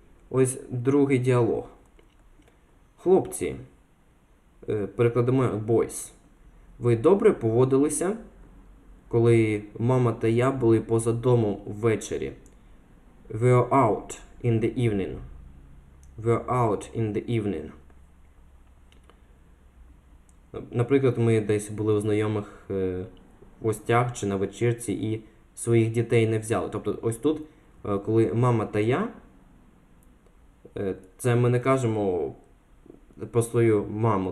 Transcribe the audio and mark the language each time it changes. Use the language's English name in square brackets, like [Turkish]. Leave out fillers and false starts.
[Ukrainian] Ось другий діалог. Хлопці, перекладемо boys. Ви добре поводилися, коли мама та я були поза домом ввечері? [English] We were out in the evening. We're out in the evening. [Ukrainian] Наприклад, ми десь були у знайомих в гостях чи на вечірці і своїх дітей не взяли. Тобто ось тут, коли мама та я, це ми не кажемо про свою маму.